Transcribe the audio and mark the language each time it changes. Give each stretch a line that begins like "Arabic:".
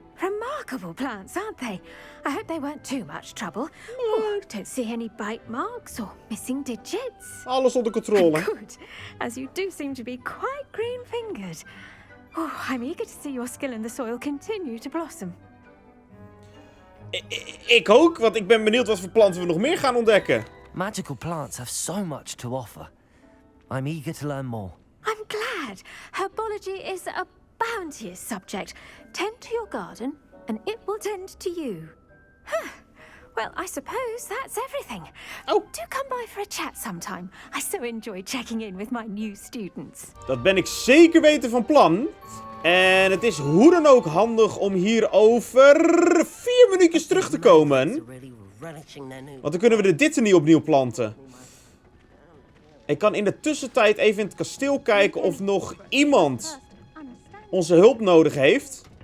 English: Remarkable plants, aren't they? I hope they weren't too much trouble. Oh, don't see any bite marks or missing digits.
Dutch: Alles onder controle.
English: Good, as you do seem to be quite green-fingered. Oh, I'm eager to see your skill in the soil continue to blossom.
Dutch: Ik ook, want ik ben benieuwd wat voor planten we nog meer gaan ontdekken.
English: Magical plants have so much to offer. I'm eager to learn more. I'm glad. Herbology is a bounteous subject. Tend to your garden, and it will tend to you. Huh. Well, I suppose that's everything. Oh. Do come by for a chat sometime. I so enjoy checking in with my new students.
Dutch: Dat ben ik zeker weten van plan. En het is hoe dan ook handig om hier over 4 minuutjes terug te komen. Want dan kunnen we dit er niet opnieuw planten. Ik kan in de tussentijd even in het kasteel kijken of nog iemand onze hulp nodig heeft.